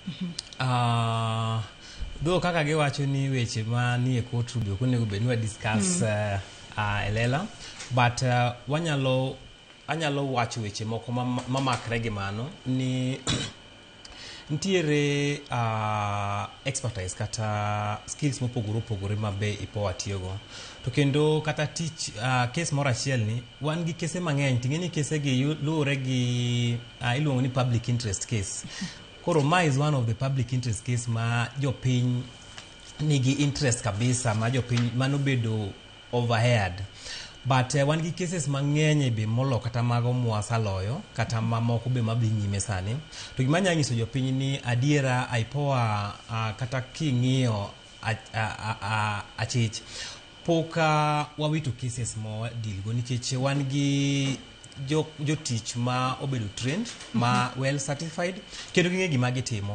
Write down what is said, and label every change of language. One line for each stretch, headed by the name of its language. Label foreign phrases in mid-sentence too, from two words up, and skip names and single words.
Luo (Kenya and Tanzania): Dho kaka giwacho ni weche ma ni e courtroom ok onego bed ni wa discuss elela, but anyalo wacho weche moko mamakre gi mano ni nitiere expertise kata skills mopogore opogore ma be Ipoa tiyogo. To kendo kata tich case moro achiel ni wan gi kese mang'eny, ting'eni kese gi luwore gi iluongo ni
English: public interest case.
Luo (Kenya and Tanzania): Koro ma
English: is one of the public interest case
Luo (Kenya and Tanzania): ma jopiny nigi interest kabisa, ma jopiny mano bedo overheard. But wan gi cases mang'eny be molo kata mago mwasaloyo kata mamoko be mabhi nyime sani. To gima nyalo nyiso jopiny ni adiera Ipoa kata king'iyo achich pok wawito cases mo deal go, nikech wan gi jotich ma obedo trained, ma
English: well certified,
Luo (Kenya and Tanzania): kendo ging'e gima gitimo.